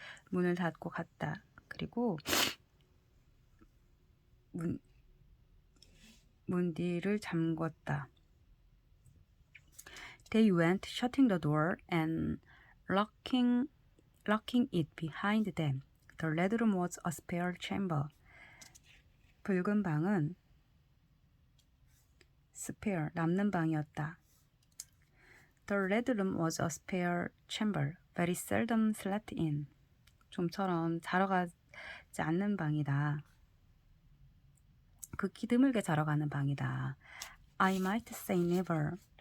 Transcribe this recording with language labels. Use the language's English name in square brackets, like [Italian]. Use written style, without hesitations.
[Korean] 문을 닫고 갔다. 그리고 문 뒤를 잠궜다. [English] They went, shutting the door and locking it behind them. The red room was a spare chamber. [Korean] 붉은 방은 spare, 남는 방이었다. [English] The red room was a spare chamber, very seldom slept in. [Korean] 좀처럼 자러 가지 않는 방이다. 극히 드물게 자러 가는 방이다. [English] I might say never.